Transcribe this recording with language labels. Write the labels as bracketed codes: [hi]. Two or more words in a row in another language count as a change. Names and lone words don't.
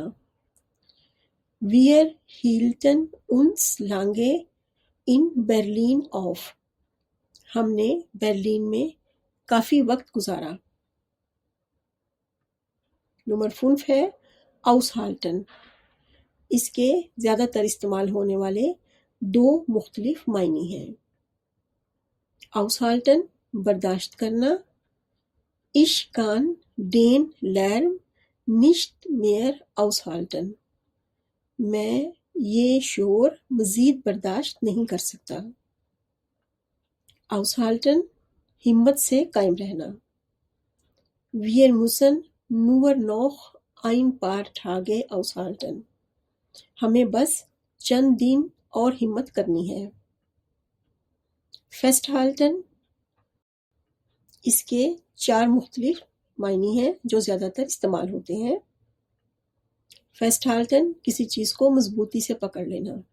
[de] Wir hielten uns lange in Berlin auf۔ [ur] ہم نے برلین میں کافی وقت گزارا۔ نمبر 5 ہے aushalten۔ اس کے زیادہ تر استعمال ہونے والے 2 مختلف معنی ہیں۔ aushalten برداشت کرنا۔ [de] Ich kann den Lärm nicht mehr aushalten۔ [ur] میں یہ شور مزید برداشت نہیں کر سکتا۔ aushalten ہمت سے قائم رہنا۔ [de] Wir müssen nur noch ein paar Tage aushalten۔ [ur] ہمیں بس چند دن اور ہمت کرنی ہے۔ festhalten اس کے 4 مختلف معنی ہیں جو زیادہ تر استعمال ہوتے ہیں۔ فیسٹ ہالٹن کسی چیز کو مضبوطی سے پکڑ لینا۔